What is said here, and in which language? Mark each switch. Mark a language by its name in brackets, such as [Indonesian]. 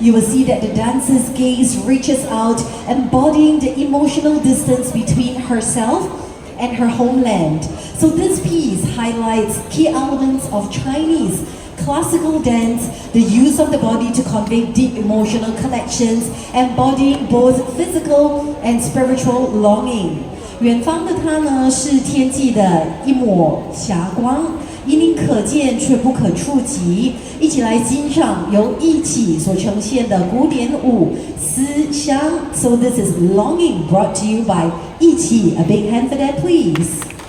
[English] You will see that the dancer's gaze reaches out, embodying the emotional distance between herself and her homeland. So this piece highlights key elements of Chinese classical dance, the use of the body to convey deep emotional connections, embodying both physical and spiritual longing. [Chinese] 远方的它呢，是天际的一抹霞光，隐隐可见却不可触及。一起来欣赏由艺启所呈现的古典舞《思乡》。 [English] So this is Longing, brought to you by 艺启. A big hand for that, please.